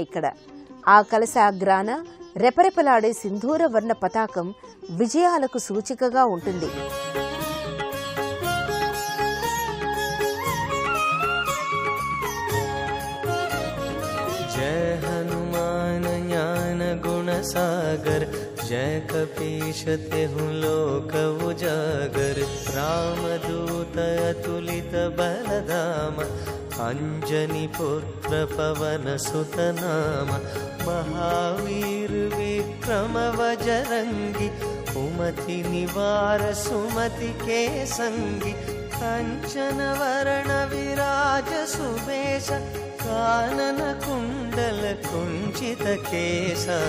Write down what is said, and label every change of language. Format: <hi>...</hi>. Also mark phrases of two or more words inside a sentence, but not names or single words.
<te>ఇక్కడ ఆ కలశాగ్రాన రెపరెపలాడే సింధూర వర్ణ పతాకం విజయాలకు సూచికగా ఉంటుంది.</te> <hi>जय हनुमान ज्ञान गुण सागर, जय कपीश तेहु लोक उजागर, रामदूत अतुलित बलधाम, अंजनी पुत्र पवन सुत नाम, महावीर विक्रम बजरंगी, कुमति निवार सुमति के संगी, कंचन वरण विराज सुबेश, कानन कुंडल कुंचित केश,</hi>